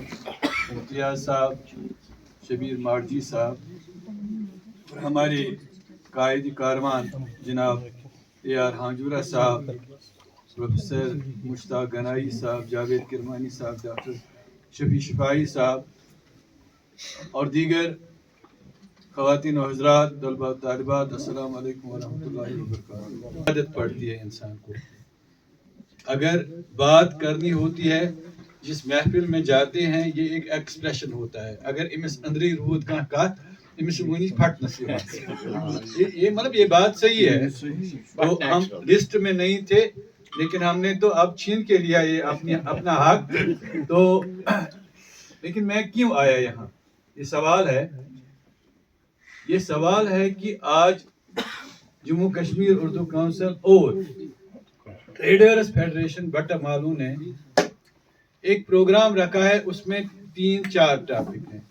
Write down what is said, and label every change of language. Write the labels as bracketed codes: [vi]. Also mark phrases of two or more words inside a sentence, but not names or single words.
[ur] امتیاز صاحب, شبیر مارجی صاحب, اور ہمارے قائد کاروان جناب اے آر ہانجورہ صاحب, پروفیسر مشتاق گنائی صاحب, جاوید کرمانی صاحب, ڈاکٹر شفیع شفائی صاحب اور دیگر خواتین و حضرات, طلباء طالبات, [ar] السلام علیکم ورحمۃ اللہ وبرکاتہ. [ur] عادت پڑتی ہے انسان کو, اگر بات کرنی ہوتی ہے جس محفل میں جاتے ہیں یہ ایک ایکسپریشن ہوتا ہے. [ks] اگر امس اندری روت کا کت امس ونی پھٹنس [ur] یہ مطلب یہ بات صحیح ہے. تو ہم لسٹ میں نہیں تھے لیکن ہم نے تو اب چھین کے لیا یہ اپنا حق. تو لیکن میں کیوں آیا یہاں, یہ سوال ہے کہ آج جموں کشمیر اردو کونسل اور ٹریڈرز فیڈریشن بٹہ مالو نے ایک پروگرام رکھا ہے, اس میں 3-4 ٹاپک ہیں.